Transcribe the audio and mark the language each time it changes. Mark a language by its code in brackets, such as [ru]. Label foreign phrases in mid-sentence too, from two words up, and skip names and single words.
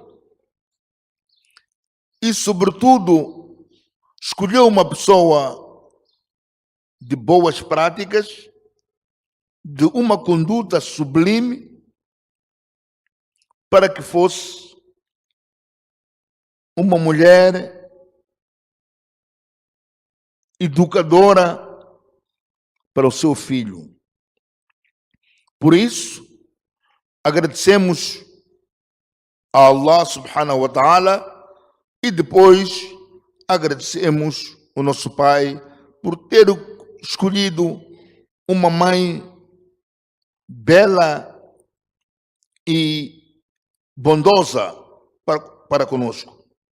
[pt] e, sobretudo, escolheu uma pessoa de boas práticas, de uma conduta sublime, para que fosse uma mulher educadora para o seu filho. Por isso, agradecemos a Allah [ar] سبحانه وتعالى [pt] e depois agradecemos o nosso pai por ter escolhido uma mãe bela e bondosa para conosco.